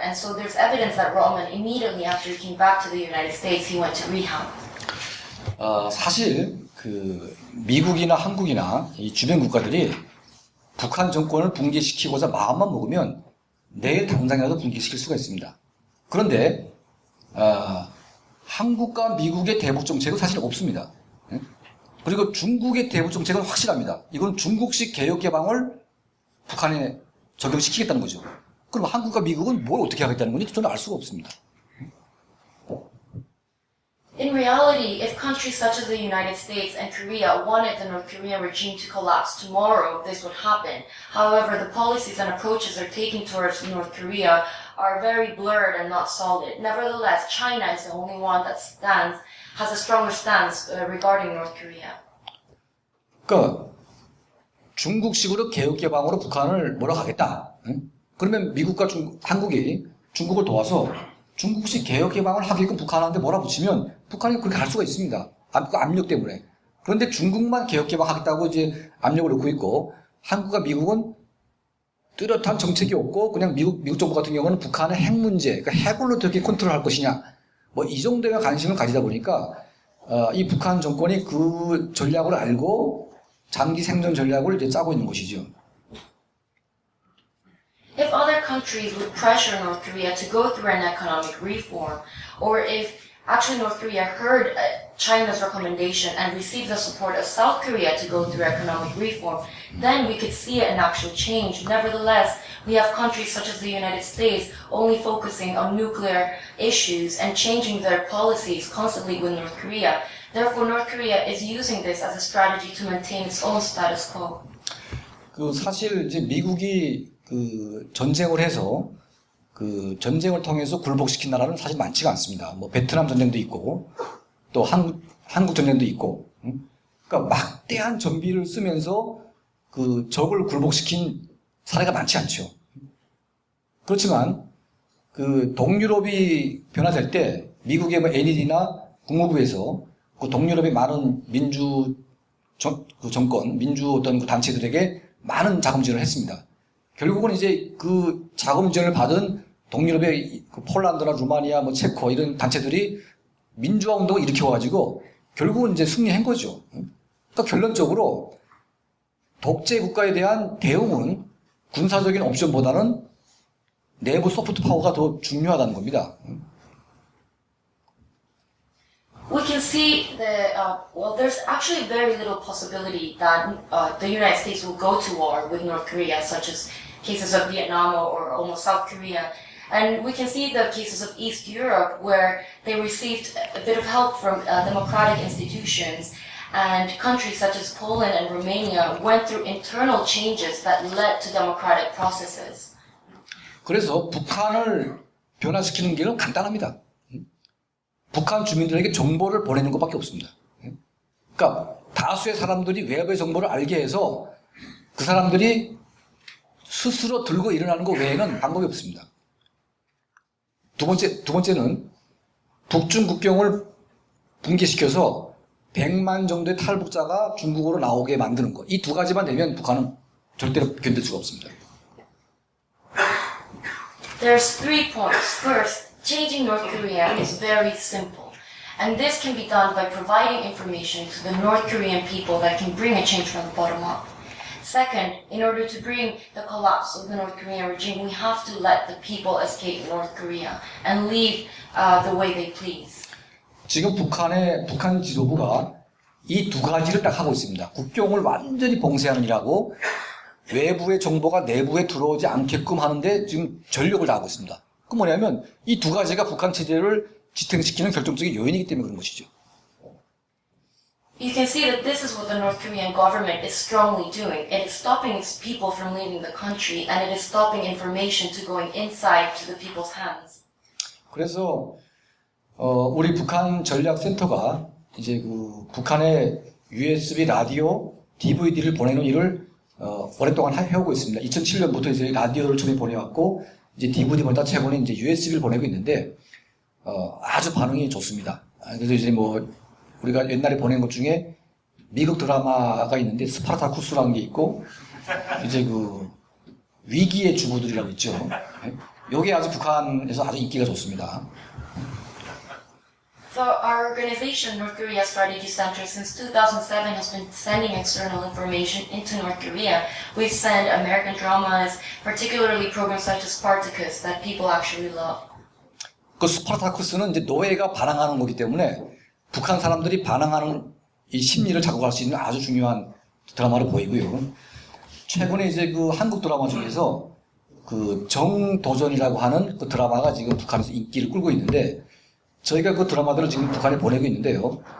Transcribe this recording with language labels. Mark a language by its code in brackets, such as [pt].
[en] And so there's evidence that Rodman, immediately after he came back to the United States, he went to rehab. [ko] 사실 그 미국이나 한국이나 이 주변 국가들이 북한 정권을 붕괴시키고자 마음만 먹으면 내일 당장이라도 붕괴시킬 수가 있습니다. 그런데 한국과 미국의 대북 정책은 사실 없습니다. 그리고 중국의 대북 정책은 확실합니다. 이건 중국식 개혁 개방을 북한에 적용시키겠다는 거죠. 그럼 한국과 미국은 뭘 어떻게 하겠다는 건지 저는 알 수가 없습니다. [en] In reality, if countries such as the United States and Korea wanted the North Korean regime to collapse tomorrow, this would happen. However, the policies and approaches they're taking towards North Korea are very blurred and not solid. Nevertheless, China is the only one that has a stronger stance regarding North Korea. [ko] 그러니까 중국식으로 개혁 개방으로 북한을 몰아가겠다. 그러면 미국과 한국이 중국을 도와서 중국식 개혁 개방을 하게끔 북한한테 몰아붙이면 북한이 그렇게 할 수가 있습니다. 그 압력 때문에. 그런데 중국만 개혁 개방하겠다고 이제 압력을 넣고 있고 한국과 미국은 뚜렷한 정책이 없고 그냥 미국 정부 같은 경우는 북한의 핵 문제, 그러니까 핵으로 어떻게 컨트롤할 것이냐, 뭐 이 정도의 관심을 가지다 보니까 이 북한 정권이 그 전략을 알고 장기 생존 전략을 이제 짜고 있는 것이죠. [en] If other countries would pressure North Korea to go through an economic reform, or if actually North Korea heard China's recommendation and received the support of South Korea to go through economic reform, then we could see an actual change. Nevertheless, we have countries such as the United States only focusing on nuclear issues and changing their policies constantly with North Korea. Therefore, North Korea is using this as a strategy to maintain its own status quo. [ko] 그 사실 이제 미국이 그 전쟁을 해서 그 전쟁을 통해서 굴복시킨 나라는 사실 많지가 않습니다. 뭐 베트남 전쟁도 있고 또 한국 전쟁도 있고, 그러니까 막대한 전비를 쓰면서 그 적을 굴복시킨 사례가 많지 않죠. 그렇지만 그 동유럽이 변화될 때 미국의 뭐 NED나 국무부에서 그 동유럽의 많은 민주 정권, 민주 어떤 그 단체들에게 많은 자금 지원을 했습니다. 결국은 이제 그 자금 지원을 받은 동유럽의 그 폴란드나 루마니아, 뭐 체코 이런 단체들이 민주화 운동을 일으켜가지고 결국은 이제 승리한 거죠. 그러니까 결론적으로 독재 국가에 대한 대응은 군사적인 옵션보다는 내부 소프트 파워가 더 중요하다는 겁니다. [en] We can see that, there's actually very little possibility that the United States will go to war with North Korea, such as cases of Vietnam or almost South Korea. And we can see the cases of East Europe where they received a bit of help from democratic institutions, and countries such as Poland and Romania went through internal changes that led to democratic processes. [ko] 그래서 북한을 변화시키는 길은 간단합니다. 북한 주민들에게 정보를 보내는 것밖에 없습니다. 그러니까 다수의 사람들이 외부의 정보를 알게 해서 그 사람들이 스스로 들고 일어나는 것 외에는 방법이 없습니다. 두 번째는 북중 국경을 붕괴시켜서 100만 정도의 탈북자가 중국으로 나오게 만드는 것. 이 두 가지만 되면 북한은 절대로 견딜 수가 없습니다. [en] There's 3 points. First, changing North Korea is very simple. And this can be done by providing information to the North Korean people that can bring a change from the bottom up. Second, in order to bring the collapse of the North Korean regime, we have to let the people escape North Korea and leave the way they please. [ko] 지금 북한 지도부가 이 두 가지를 딱 하고 있습니다. 국경을 완전히 봉쇄하는 일하고 외부의 정보가 내부에 들어오지 않게끔 하는데 지금 전력을 다하고 있습니다. 그 뭐냐면 이 두 가지가 북한 체제를 지탱시키는 결정적인 요인이기 때문에 그런 것이죠. [en] You can see that this is what the North Korean government is strongly doing. It is stopping its people from leaving the country, and it is stopping information to going inside to the people's hands. [ko] 그래서 우리 북한 전략센터가 이제 그 북한의 USB 라디오, DVD를 보내는 일을 오랫동안 해오고 있습니다. 2007년부터 이제 라디오를 처음에 보내왔고 이제 DVD 보내다 최근에 이제 USB를 보내고 있는데 아주 반응이 좋습니다. 그래서 이제 뭐 우리가 옛날에 보낸 것 중에 미국 드라마가 있는데 스파르타쿠스라는 게 있고 이제 그 위기의 주부들이라고 있죠. 요게 아주 북한에서 아주 인기가 좋습니다. [en] So our organization, North Korea Strategy Center, since 2007 has been sending external information into North Korea. We've sent American dramas, particularly programs such as Spartacus, that people actually love. [ko] 그 스파르타쿠스는 이제 노예가 반항하는 거기 때문에 북한 사람들이 반항하는 이 심리를 자극할 수 있는 아주 중요한 드라마로 보이고요. 최근에 이제 그 한국 드라마 중에서 그 정도전이라고 하는 그 드라마가 지금 북한에서 인기를 끌고 있는데 저희가 그 드라마들을 지금 북한에 보내고 있는데요.